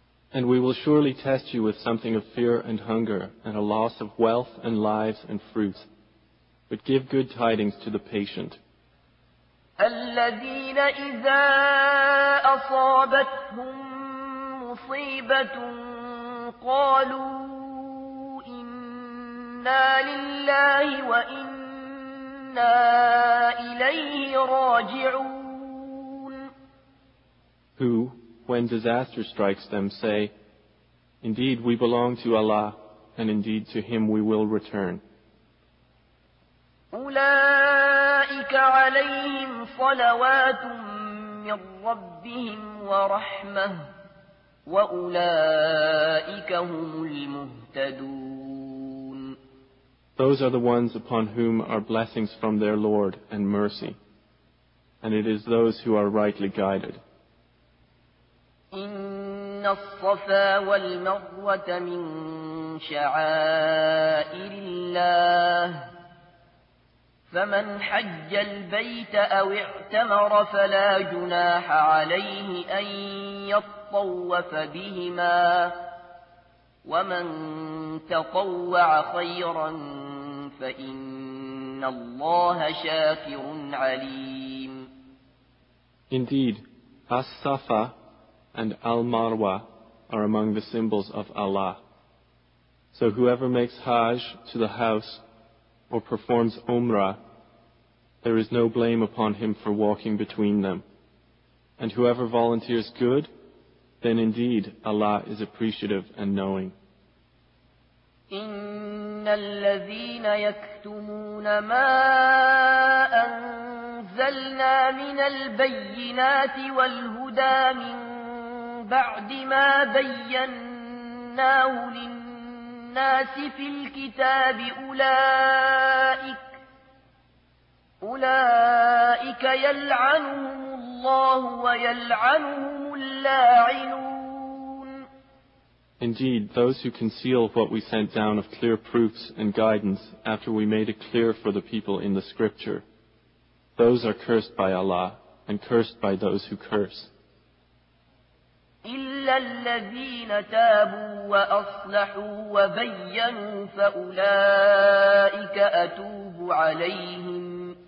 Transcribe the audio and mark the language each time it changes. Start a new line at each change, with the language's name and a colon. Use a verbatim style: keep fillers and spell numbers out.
English: And we will surely test you with something of fear and hunger and a loss of wealth and lives and fruit. But give good tidings to the patient.
Arabic: الذين إذا أصابتهم مصيبة قالوا إنا لله وإنا إليه راجعون.
English: Who, when disaster strikes them, say, Indeed we belong to Allah, and indeed to Him we will return.
Arabic: أولئك عليهم صلوات من ربهم ورحمة وأولئك هم المهتدون.
English: Those are the ones upon whom are blessings from their Lord and mercy, and it is those who are rightly guided.
Arabic: إن الصفا والمروة من شعائر الله فمن حج البيت أو اعتمر فلا جناح عليه أن يطوف بهما ومن تطوع خيرا فإن الله شاكر عليم.
English: Indeed, As-Safa and Al-Marwa are among the symbols of Allah. So whoever makes Hajj to the house or performs Umrah, there is no blame upon him for walking between them. And whoever volunteers good, then indeed Allah is appreciative and knowing.
Arabic: إن الذين يكتمون ما أنزل أنزلنا من البينات والهدى من بعد ما بيناه للناس في الكتاب أولئك أولئك يلعنهم الله ويلعنهم اللاعنون.
English: Indeed, those who conceal what we sent down of clear proofs and guidance after we made it clear for the people in the scripture, those are cursed by Allah and cursed by those who curse.
Arabic: إلا الذين تابوا وأصلحوا وبينوا فأولئك أتوب عليهم.